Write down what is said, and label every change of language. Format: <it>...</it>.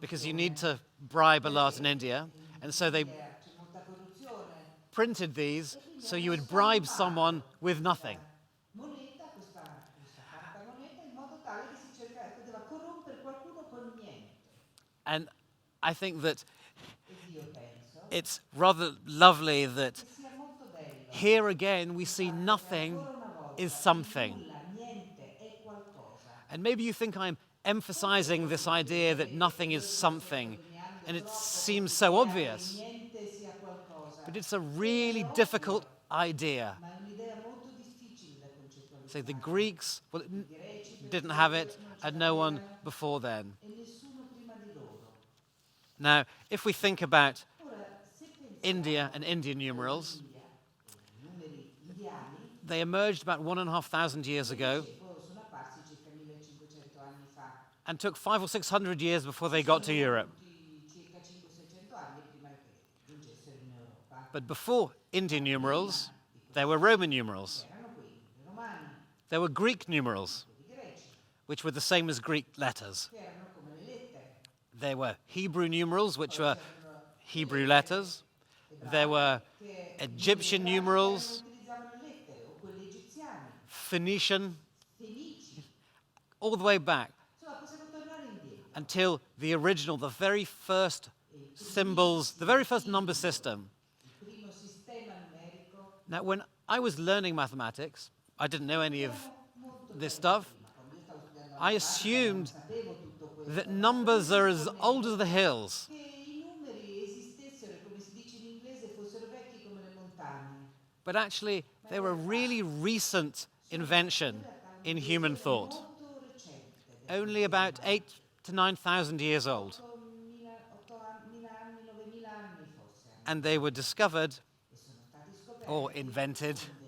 <en>because you need to bribe a lot in India. And so they</en> <it>C'è molta corruzione.</it> <en>printed these so you would bribe someone with nothing.</en> <it>Moneta, questa carta moneta, in modo tale che si poteva corrompere qualcuno con niente.</it> <en>And I think that</en> <it>Ed io penso</it> <en>it's rather lovely that</en> <it>che sia molto bello.</it> <en>here again we see nothing</en> <it>Ancora una volta,</it> <en>is something.</en> <it>nulla, niente, è qualcosa.</it> <en>And maybe you think I'm emphasizing this idea that nothing is something, and it seems so obvious,</en> <it>Niente sia qualcosa.</it> <en>but it's a really difficult idea.</en> <it>Ma è un'idea molto difficile da concettualizzare.</it> <en>So the Greeks</en> <it>I greci</it> <en>didn't have it, and no one before then.</en> <it>e nessuno prima di loro.</it> <en>Now, if we think about</en> <it>Ora, se pensiamo</it> <en>India and Indian numerals,</en> <it>India, i numeri indiani,</it> <en>they emerged about 1,500 years ago</en> <it>dicevo, sono apparsi circa 1500 anni fa.</it> <en>and took 500 or 600 years before they got to Europe.</en> <it>Circa 500-600 anni prima che giungessero in Europa.</it> <en>But before Indian numerals, there were Roman numerals.</en> <it>Erano quelli i romani,</it> <en>There were Greek numerals,</en> <it>i greci,</it> <en>which were the same as Greek letters.</en> <it>che erano come le lettere.</it> <en>There were Hebrew numerals, which were Hebrew letters. There were Egyptian numerals,</en> <it>Utilizzavano le lettere o quelle egiziane,</it> <en>Phoenician,</en> <it>fenici.</it> <en>all the way back</en> <it>Insomma, possiamo tornare indietro.</it> <en>until the original, the very first symbols, the very first number system.</en> <it>Il primo sistema numerico.</it> <en>Now, when I was learning mathematics, I didn't know any of this stuff.</en> <it>Quando io stavo studiando</it> <en>I assumed</en> <it>sapevo tutto questo.</it> <en>that numbers are as old as the hills.</en> <it>Che i numeri esistessero, e come si dice in inglese, fossero vecchi come le montagne.</it> <en>But actually, they were a really recent invention in human thought,</en> <it>Molto recente.</it> <en>only about 8,000 to 9,000 years old.</en> <it>8.000 anni, 9.000 anni forse.</it> <en>And they were discovered</en> <it>E sono stati scoperti</it> <en>or invented.</en>